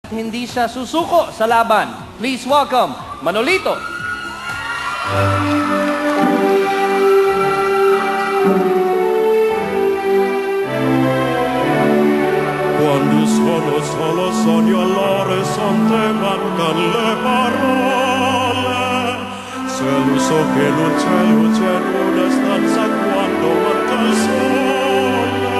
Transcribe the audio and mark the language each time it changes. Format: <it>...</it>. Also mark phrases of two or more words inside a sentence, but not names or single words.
<tl>Hindi siya susuko sa laban.</tl> <en>Please welcome,</en> <tl>Manolito.</tl> <it>Quando solo sogno all'orizzonte mancan le parole. Se lo so che non c'è luce in una stanza quando manca il sole.</it>